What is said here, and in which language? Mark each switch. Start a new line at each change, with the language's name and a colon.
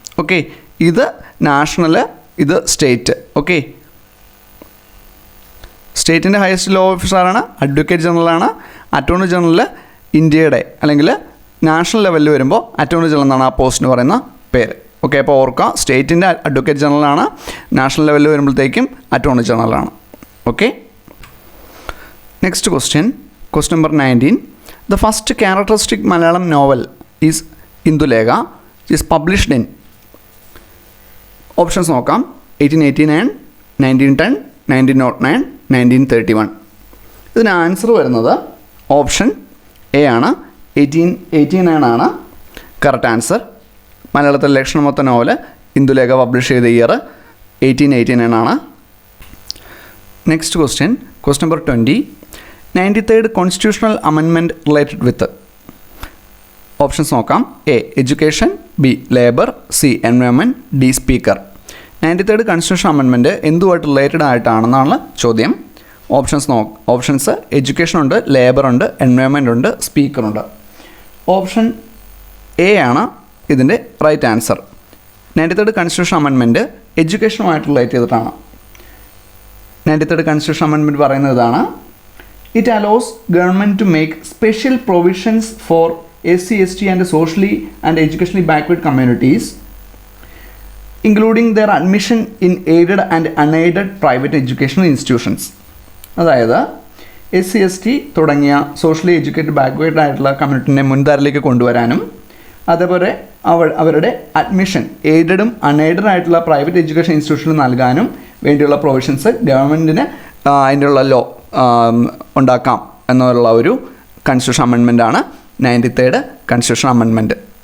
Malayalam: Okay, ഇത് national, ഇത് state. Okay, സ്റ്റേറ്റിൻ്റെ highest law ഓഫീസറാണ് അഡ്വക്കേറ്റ് ജനറലാണ്. അറ്റോർണി ജനറൽ ഇന്ത്യയുടെ അല്ലെങ്കിൽ നാഷണൽ ലെവലിൽ വരുമ്പോൾ അറ്റോർണി ജനറൽ എന്നാണ് ആ പോസ്റ്റിന് പറയുന്ന പേര്. ഓക്കെ, അപ്പോൾ ഓർക്കുക, സ്റ്റേറ്റിൻ്റെ അഡ്വക്കേറ്റ് ജനറലാണ്, നാഷണൽ ലെവലിൽ വരുമ്പോഴത്തേക്കും attorney ജനറലാണ്. Okay, next question. Question number 19.
English: The first characteristic Malayalam novel is Indulega is published in.
Malayalam: Options നോക്കാം. 1889, 1910, 1909, 1931. ഇതിന് ആൻസർ വരുന്നത് ഓപ്ഷൻ എ ആണ്. 1889 ആണ് കറക്റ്റ് ആൻസർ. മലയാളത്തിലെ ലക്ഷണമൊത്ത നോവൽ ഇന്ദുലേഖ പബ്ലിഷ് ചെയ്ത ഇയർ 1889 ആണ്. Next question. Question number 20. 93rd constitutional amendment related with. Options നോക്കാം. A education, B labour, C environment, D speaker. 93rd constitution amendment എന്തുമായിട്ട് related ആയിട്ടാണെന്നാണ് ചോദ്യം. ഓപ്ഷൻസ് എഡ്യൂക്കേഷൻ ഉണ്ട്, labour ഉണ്ട്, എൻവയോൺമെൻറ്റ് ഉണ്ട്, speaker ഉണ്ട്. ഓപ്ഷൻ എ ആണ് ഇതിൻ്റെ right answer. 93rd constitution amendment എഡ്യൂക്കേഷനുമായിട്ട് relate ചെയ്തിട്ടാണ്. 93rd constitution amendment പറയുന്നത് ഇതാണ്.
English: It allows government to make special provisions for SC, ST and socially and educationally backward communities, including their admission in aided and unaided private educational institutions.
Malayalam: അതായത് SC, ST തുടങ്ങിയ socially educated backward ആയിട്ടുള്ള കമ്മ്യൂണിറ്റിനെ മുൻധാരയിലേക്ക് കൊണ്ടുവരാനും അതേപോലെ അവരുടെ admission എയ്ഡഡും unaided ആയിട്ടുള്ള private education ഇൻസ്റ്റിറ്റ്യൂഷനിൽ നൽകാനും വേണ്ടിയുള്ള provisions ഗവൺമെൻറ്റിന് അതിനുള്ള ലോ ഉണ്ടാക്കാം എന്നുള്ള ഒരു കോൺസ്റ്റിറ്റ്യൂഷൻ അമെൻമെൻറ്റാണ് 93rd കോൺസ്റ്റിറ്റ്യൂഷൻ അമെൻമെൻറ്റ്.